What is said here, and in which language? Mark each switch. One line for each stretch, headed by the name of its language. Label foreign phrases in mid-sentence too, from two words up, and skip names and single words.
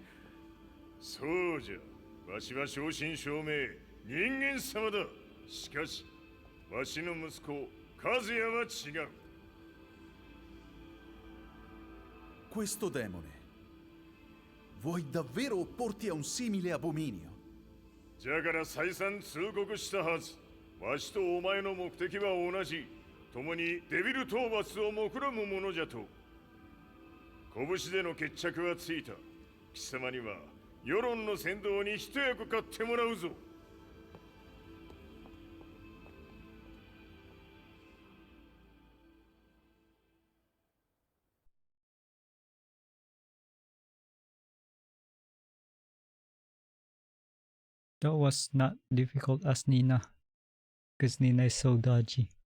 Japanese: そうじゃ。わしは正真正銘人間様だ。しかし、わしの息子和也は違う。
Italian: Questo demone. Vuoi davvero opporti a un simile abominio?
Japanese: じゃから再三通告したはず。わしとお前の目的は同じ。共にデビル討伐を目論むものじゃと。拳での決着はついた。貴様には世論の先導に一役買ってもらうぞ。
English: That was not difficult as Nina, because Nina is so dodgy.